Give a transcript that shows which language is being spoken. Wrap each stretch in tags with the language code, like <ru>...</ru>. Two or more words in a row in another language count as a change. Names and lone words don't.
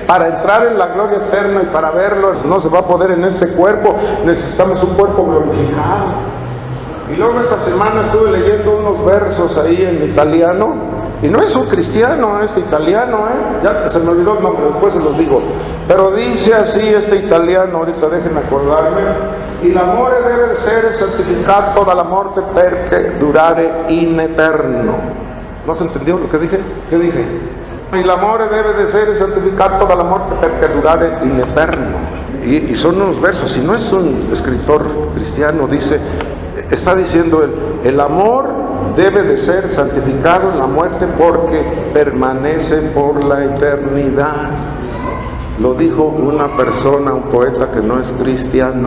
<es>Para entrar en la gloria eterna y para verlo no se va a poder en este cuerpo, necesitamos un cuerpo glorificado. Y luego esta semana estuve leyendo unos versos ahí en italiano, y no es un cristiano, es italiano, ya se me olvidó el nombre, después se los digo, pero dice así este italiano, ahorita déjenme acordarme, y</es> <it>l'amore deve essere santificato dalla morte perché durare in eterno.</it> <es>¿No se entendió lo que dije? ¿Qué dije?</es> <it>Y l'amore deve essere santificato dalla morte perché durare in eterno.</it> <es>Y son unos versos, y no es un escritor cristiano, dice, está diciendo él, el amor debe de ser santificado en la muerte porque permanece por la eternidad. Lo dijo una persona, un poeta que no es cristiano.</es>